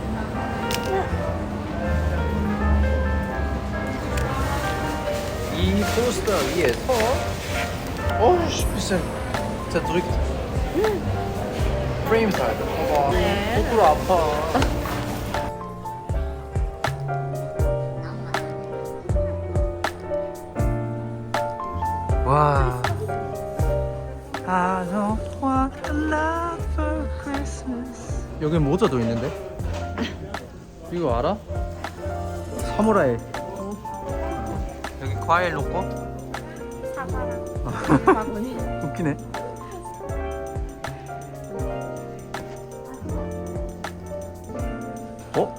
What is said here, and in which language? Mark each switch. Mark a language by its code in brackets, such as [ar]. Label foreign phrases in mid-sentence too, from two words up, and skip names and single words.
[ko] 이 포스터 위에서 [de] bisschen zerdrückt. [ko] 프레임 사야 돼. 봐봐. 거꾸로 아파. 와. [en] I don't want a lot for Christmas. [ko] 여기 모자도 있는데? 이거 알아? 사무라이. 여기 과일 놓고. 사과랑 바구니. 웃기네. 어?